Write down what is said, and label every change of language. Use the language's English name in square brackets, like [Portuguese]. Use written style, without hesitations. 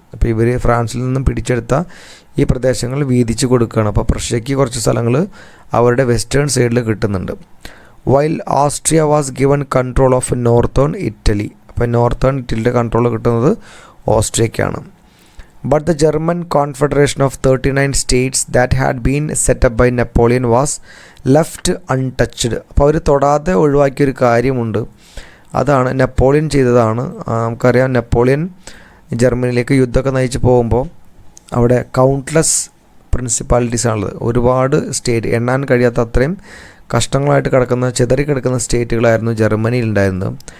[Malayalam] അപ്പോൾ ഇവർ ഫ്രാൻസിൽ നിന്നും പിടിച്ചെടുത്ത ഈ പ്രദേശങ്ങൾ വീതിച്ച് കൊടുക്കുകയാണ്. അപ്പോൾ പ്രഷ്യയ്ക്ക് കുറച്ച് സ്ഥലങ്ങൾ അവരുടെ വെസ്റ്റേൺ സൈഡിൽ കിട്ടുന്നുണ്ട്. [English] While Austria was given control of northern Italy. [Malayalam] അപ്പോൾ നോർത്തേൺ ഇറ്റലിയുടെ കൺട്രോൾ കിട്ടുന്നത് ഓസ്ട്രിയയ്ക്കാണ്. [English] But the German confederation of 39 states that had been set up by Napoleon was left untouched. [Malayalam] അപ്പോൾ അവർ തൊടാതെ ഒഴിവാക്കിയൊരു കാര്യമുണ്ട്, അതാണ് നെപ്പോളിയൻ ചെയ്തതാണ്. നമുക്കറിയാം, നെപ്പോളിയൻ ജർമ്മനിയിലേക്ക് യുദ്ധമൊക്കെ നയിച്ച് പോകുമ്പോൾ അവിടെ കൗണ്ട്ലെസ് പ്രിൻസിപ്പാലിറ്റീസ് ആണുള്ളത്. ഒരുപാട് സ്റ്റേറ്റ്, എണ്ണാൻ കഴിയാത്ത അത്രയും കഷ്ടങ്ങളായിട്ട് കിടക്കുന്ന ചിതറിക്കിടക്കുന്ന സ്റ്റേറ്റുകളായിരുന്നു ജർമ്മനിയിൽ ഉണ്ടായിരുന്നത്.